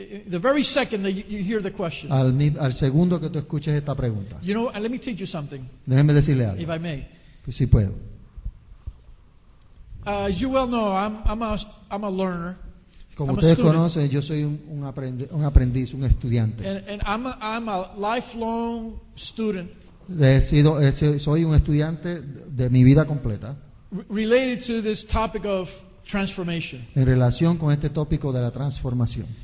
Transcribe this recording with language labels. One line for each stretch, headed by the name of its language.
English: The very second that you hear the question.
Spanish: Al segundo que tú escuches esta pregunta.
English: Let me teach you something,
Spanish: Déjenme decirle algo,
English: if I may.
Spanish: si puedo.
English: As you well know, I'm a learner.
Spanish: Como
English: I'm a
Spanish: ustedes
English: student.
Spanish: conocen, yo soy un aprendiz, un estudiante.
English: And I'm a lifelong student
Spanish: Soy un estudiante de mi vida completa
English: related to this topic of transformation.
Spanish: en relación con este tópico de la transformación.